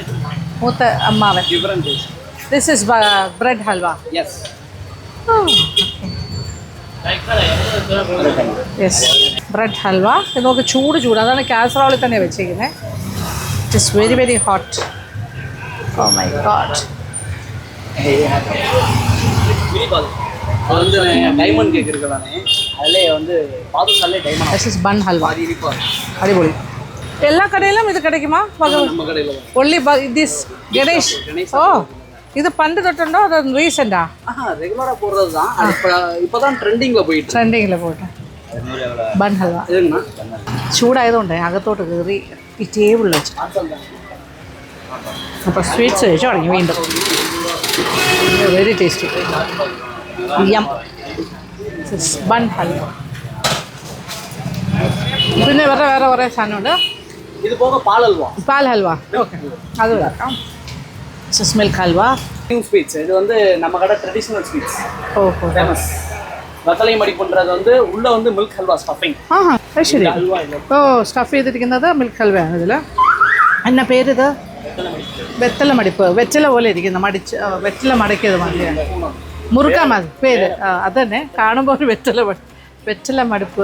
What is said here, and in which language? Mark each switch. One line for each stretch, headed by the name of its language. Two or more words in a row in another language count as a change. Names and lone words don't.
Malayalam: മൂത്ത അമ്മാവൻ.
English: This is bread halwa. Yes, bread halwa.
Malayalam: ഇത് നമുക്ക് ചൂട് അതാണ് കാസറോളിൽ തന്നെ വെച്ചിരിക്കുന്നത്.
English: It is very very hot. Oh my god.
Tamil: அது வந்து டைமண்ட் கேக் இருக்குதானே, அதிலே வந்து பாதுஷாலே டைமண்ட்.
English: This is bun halwa.
Tamil: அடிபொலி. எல்லா கடையிலும் இது கிடைக்குமா? நம்ம கடையில
English: Only this Ganesh.
Malayalam: ஓ, ഇത് പണ്ടു തൊട്ടുണ്ടോ അത് റീസെന്റാ?
Tamil: ரெகுலரா போடுறது தான். இப்போதான் ட்ரெண்டிங்ல போயிட்டு
Malayalam: ബൺ ഹൽവ. ചൂടായതുകൊണ്ട് അകത്തോട്ട് കയറി ഈ ടേബിളിൽ വെച്ച് അപ്പോൾ സ്വീറ്റ്സ് കഴിച്ചു തുടങ്ങി വീണ്ടും.
English: Very tasty. Yum.
Malayalam: ബൺ ഹൽവ. പിന്നെ വേറെ കുറേ സാധനമുണ്ട്. ഇത് പോകെ പാൽ ഹൽവ. ഓക്കെ, അത് വരാം. മിൽക്ക് ഹൽവ.
Tamil: ஸ்வீட்ஸ். இது வந்து நம்ம கடை ட்ரெடிஷனல் ஸ்வீட்ஸ். ஓ, ஃபேமஸ்.
Malayalam: വെത്തലൈ മടിപ്പുണ്ടത് வந்து ഉള്ള வந்து മിൽക്ക് ഹൽവ സ്റ്റഫിംഗ്. ശരി. ഓ, സ്റ്റഫ് ചെയ്തിരിക്കുന്നത് മിൽക്ക് ഹൽവയാണ്. ഇതിൽ എന്നാ പേരിത്? വെത്തല മടിപ്പ്. വെറ്റില പോലെ ഇരിക്കുന്നു. വെറ്റില മടക്കിയത് മതിയാണ്. മുറുക്കാൻ മതി പേര്. അത് തന്നെ കാണുമ്പോൾ ഒരു വെറ്റില മടിപ്പ്.